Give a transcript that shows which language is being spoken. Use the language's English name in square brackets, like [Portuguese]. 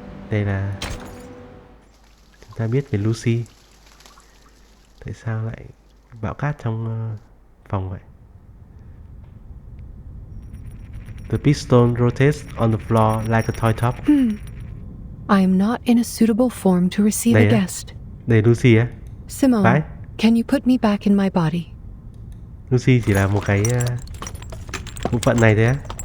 [Vietnamese] Đây là chúng ta biết về Lucy. Tại sao lại bão cát trong phòng vậy? [English] The piston rotates on the floor like a toy top. I am not in a suitable form to receive a guest. [Vietnamese] Đây Lucy á. Simone, phải? [English] Can you put me back in my body? [Vietnamese] Lucy chỉ là một cái bộ phận này thôi á.